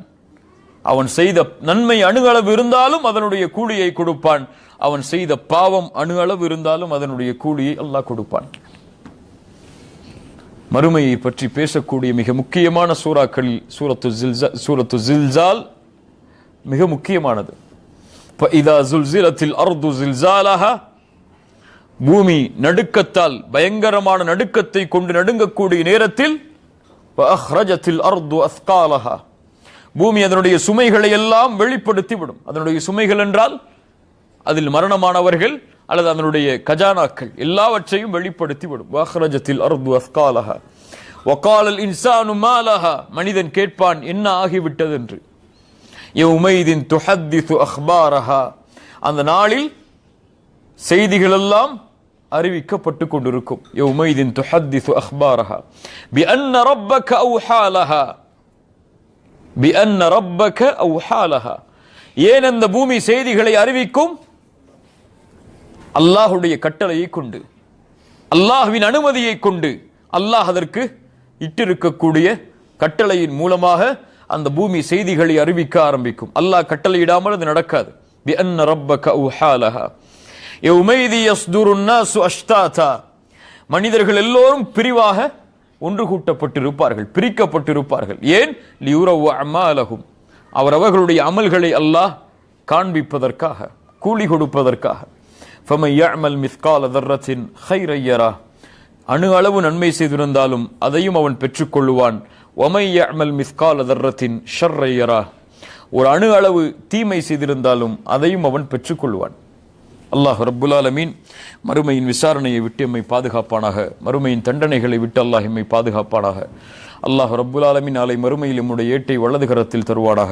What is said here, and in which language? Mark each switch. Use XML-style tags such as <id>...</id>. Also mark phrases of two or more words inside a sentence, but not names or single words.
<ta>அவன் செய்த நன்மை அணு அளவு இருந்தாலும் அதனுடைய கூலியை கொடுப்பான், அவன் செய்த பாவம் அணு அளவு இருந்தாலும் அதனுடைய கூலியை அல்லாஹ் கொடுப்பான். மறுமையை பற்றி பேசக்கூடிய மிக முக்கியமான சூறாக்களில் சூரத்து ஜில்சால் மிக முக்கியமானது.</ta> <ar>فَإِذَا زُلْزِلَتِ الْأَرْضُ زِلْزَالَهَا</ar> <ta>பூமி நடுக்கத்தால் பயங்கரமான நடுக்கத்தை கொண்டு நடுங்கக்கூடிய நேரத்தில்</ta> <ar>وَأَخْرَجَتِ الْأَرْضُ أَثْقَالَهَا</ar> <ta>பூமி அதனுடைய சுமைகளை எல்லாம் வெளிப்படுத்தி விடும். அதனுடைய சுமைகள் என்றால் அதில் மரணமானவர்கள் அல்லது அதனுடைய கஜானாக்கள் எல்லாவற்றையும் வெளிப்படுத்தி விடும்.</ta> <ar>وَأَخْرَجَتِ الْأَرْضُ أَثْقَالَهَا وَقَالَ الْإِنسَانُ مَا لَهَا</ar> <ta>மனிதன் கேட்பான் என்ன ஆகிவிட்டது என்று.</ta> <ar>يَوْمَئِذٍ تُحَدِّثُ أَخْبَارَهَا</ar> <ta>அந்த நாளில் செய்திகள் எல்லாம் அறிவிக்கப்பட்டு கொண்டிருக்கும்.</ta> <ar>يَوْمَئِذٍ تُحَدِّثُ أَخْبَارَهَا بِأَنَّ رَبَّكَ أَوْحَى لَهَا بِأَنَّ رَبَّكَ أَوْحَى لَهَا</ar> <ta>ஏன் அந்த பூமி செய்திகளை அறிவிக்கும்? அல்லாஹ்வுடைய கட்டளையை கொண்டு, அல்லாஹ்வின் அனுமதியை கொண்டு, அல்லாஹ் அதற்கு இட்டிருக்கக்கூடிய கட்டளையின் மூலமாக அந்த பூமி செய்திகளை அறிவிக்க ஆரம்பிக்கும். அல்லாஹ் கட்டளையிடாமல் அது நடக்காது.</ta> <ar>بِأَنَّ رَبَّكَ أَوْحَى لَهَا يَوْمَئِذٍ يَصْدُرُ النَّاسُ أَشْتَاتًا</ar> <ta>மனிதர்கள் எல்லோரும் பிரிவாக ஒன்று கூட்டப்பட்டிருப்பார்கள், பிரிக்கப்பட்டிருப்பார்கள். ஏன்?</ta> <ar>لِيُرَوْا أَعْمَالَهُمْ</ar> <ta>அவர்களுடைய அமல்களை அல்லாஹ் காண்பிப்பதற்காக, கூலி கொடுப்பதற்காக.</ta> <ar>فَمَنْ يَعْمَلْ مِثْقَالَ ذَرَّةٍ خَيْرًا يَرَهُ</ar> <ta>அணு அளவு நன்மை செய்திருந்தாலும் அதையும் அவன் பெற்றுக்கொள்ளுவான்.</ta> <ar>وَمَنْ يَعْمَلْ مِثْقَالَ ذَرَّةٍ شَرًّا يَرَهُ</ar> <ta>ஒரு அணு அளவு தீமை செய்திருந்தாலும் அதையும் அவன் பெற்றுக்கொள்வான். அல்லாஹ்</ta> <ar>رب العالمين</ar> <ta>மறுமையின் விசாரணையை விட்டு எம்மை பாதுகாப்பானாக. மறுமையின் தண்டனைகளை விட்டு அல்லாஹ் எம்மை பாதுகாப்பானாக. அல்லாஹ்</ta> <ar>رب العالمين</ar> <ta>நாளை மறுமையில் நம்முடைய ஏட்டை வலது கரத்தில் தருவானாக.</ta>